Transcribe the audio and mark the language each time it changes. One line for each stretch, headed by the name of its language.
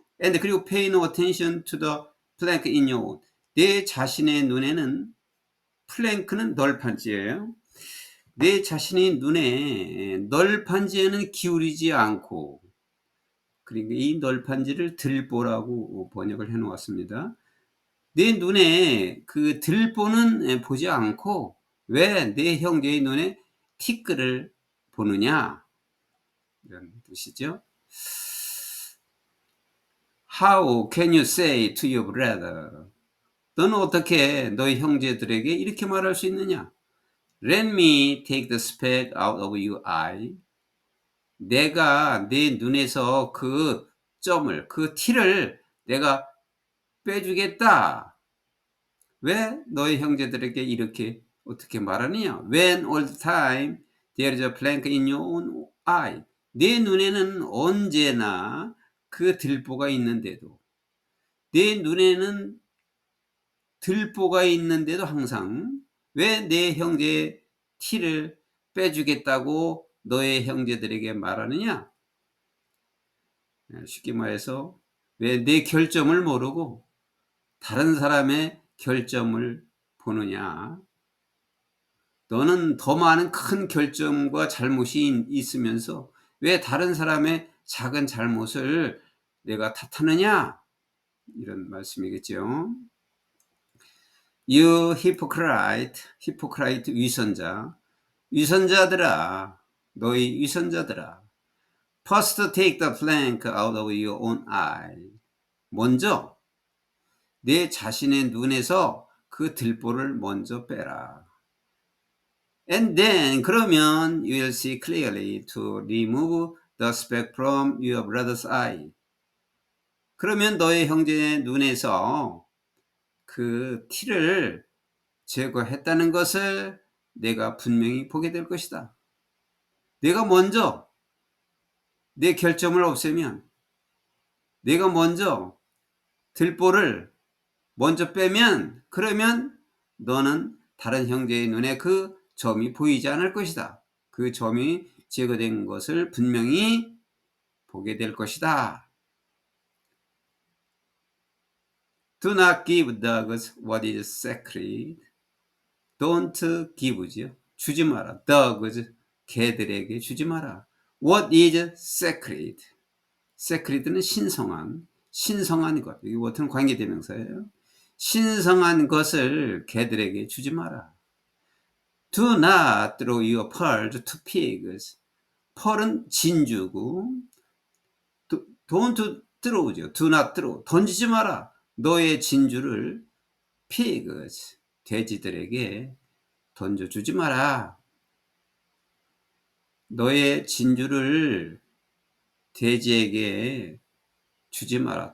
English: And
Korean: 그리고
English: pay no attention to the plank in your own.
Korean: 내 자신의 눈에는, 플랭크는 널판지예요. 내 자신의 눈에 널판지에는 기울이지 않고, 그러니까 이 널판지를 들보라고 번역을 해 놓았습니다. 내 눈에 그 들보는 보지 않고 왜 내 형제의 눈에 티끌을 보느냐, 이런 뜻이죠.
English: How can you say to your brother?
Korean: 너는 어떻게 너희 형제들에게 이렇게 말할 수 있느냐?
English: Let me take the speck out of your eye.
Korean: 내가 내 눈에서 그 점을, 그 티를 내가 빼주겠다. 왜 너희 형제들에게 이렇게 어떻게 말하느냐?
English: When all the time there is a plank in your own eye.
Korean: 내 눈에는 언제나 그 들보가 있는데도, 내 눈에는 들보가 있는데도 항상 왜 내 형제의 티를 빼주겠다고 너의 형제들에게 말하느냐? 쉽게 말해서 왜 내 결점을 모르고 다른 사람의 결점을 보느냐. 너는 더 많은 큰 결점과 잘못이 있으면서 왜 다른 사람의 작은 잘못을 내가 탓하느냐, 이런 말씀이겠죠.
English: You hypocrite, hypocrite
Korean: 위선자, 위선자들아, 너희 위선자들아.
English: First take the plank out of your own eye.
Korean: 먼저 내 자신의 눈에서 그 들보를 먼저 빼라.
English: And then
Korean: 그러면
English: you will see clearly to remove the speck from your brother's eye.
Korean: 그러면 너의 형제의 눈에서 그 티를 제거했다는 것을 내가 분명히 보게 될 것이다. 내가 먼저 내 결점을 없애면, 내가 먼저 들보를 먼저 빼면, 그러면 너는 다른 형제의 눈에 그 점이 보이지 않을 것이다. 그 점이 제거된 것을 분명히 보게 될 것이다.
English: Do not give dogs what is sacred. Don't give
Korean: 죠. 주지 마라.
English: dogs,
Korean: 개들에게 주지 마라.
English: What is sacred?
Korean: sacred는 신성한 것. 이게 어떤 관계대명사예요. 신성한 것을 개들에게 주지 마라.
English: Do not throw your pearls to pigs.
Korean: pearl은 진주고,
English: don't throw
Korean: 죠.
English: do not throw.
Korean: 던지지 마라. 너의 진주를 pigs, 돼지들에게 던져주지 마라. 너의 진주를 돼지에게 주지 마라.